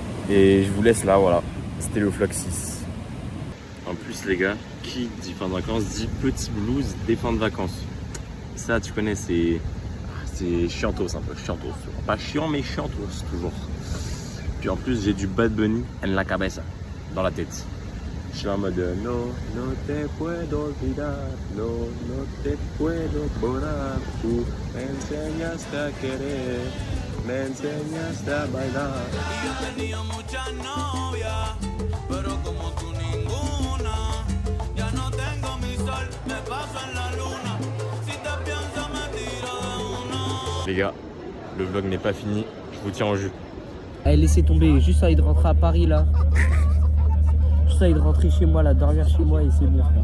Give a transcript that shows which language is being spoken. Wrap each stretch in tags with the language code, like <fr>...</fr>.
<fr>Et je vous laisse là, voilà. C'était le vlog 6. En plus les gars, qui dit fin de vacances dit petit blues des fins de vacances. Ça tu connais, c'est chiantos un peu, chiantos. Pas chiant mais chiantos toujours. Puis en plus j'ai du Bad Bunny</fr> <es>en la cabeza,</es> <fr>dans la tête. Je suis en mode</fr> <es>no, no te puedo olvidar, no, no te puedo borrar. Tú me enseñaste a querer, me enseñaste a bailar. Y yo tenía muchas novias, pero como tú ninguna. Ya no tengo mi sol, me paso en la luna. Si te pienso me tiro de una.</es> <fr>Les gars, le vlog n'est pas fini, je vous tiens au jus. Allez, laissez tomber, juste ça de rentrer à Paris là. De rentrer chez moi, là, dormir chez moi et c'est bon.</fr>